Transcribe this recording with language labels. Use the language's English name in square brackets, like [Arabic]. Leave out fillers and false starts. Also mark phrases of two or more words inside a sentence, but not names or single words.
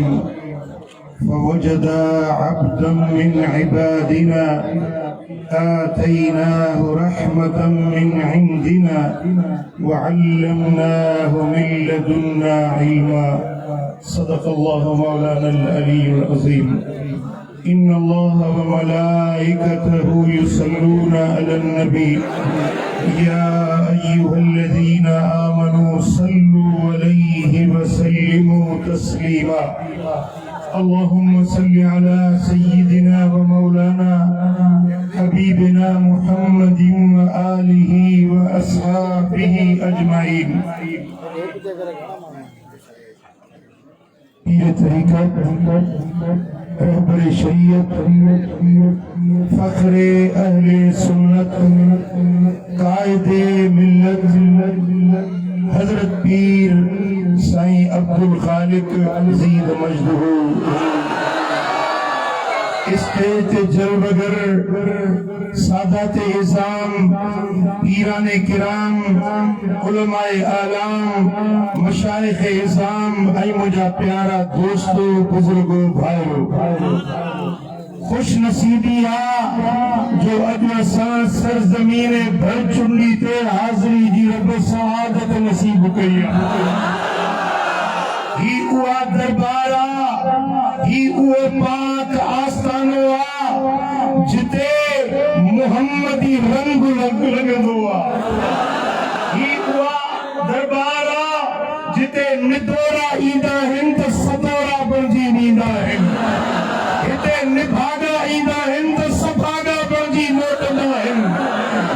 [Arabic] فوجدا عبدا من عبادنا آتيناه رحمة من عندنا وعلمناه من لدنا علما. صدق الله مولانا العلي العظيم. إن الله وملائكته يصلون على النبي يا أيها الذين آمنوا صلوا عليه وسلموا تسليما. اللهم صل على سيدنا ومولانا حبيبنا محمد وآله وأصحابه أجمعين. [Sindhi] पीर तरीक़त, रहबर शरीयत, फ़ख्रे अहले सुन्नत, कायदे मिल्लत हज़रत पीर साईं अब्दुल खालिक [Arabic] زيد مجده [Sindhi] स्टेज जलवगर सादाते इज़ाम, पीराने किराम, उलमाए आलाम, मशाइख़े इज़ाम, आई मुझा प्यारा दोस्तों, बुजुर्गों, भाइयों, खुश नसीबी जो अॼु असां सरज़मीने भरचुंडी ते हाज़री जी रब सआदत नसीब कई ही उहा दरबार ही उहो पाक आस्थानो जिते मुहम्मदी रंग लॻंदो ही उहा दरबार जिते निदोरा ईंदा आहिनि त सदोरा बणिजी ईंदा आहिनि, हिते निभागा ईंदा आहिनि त सभागा बणिजी मोटंदा आहिनि।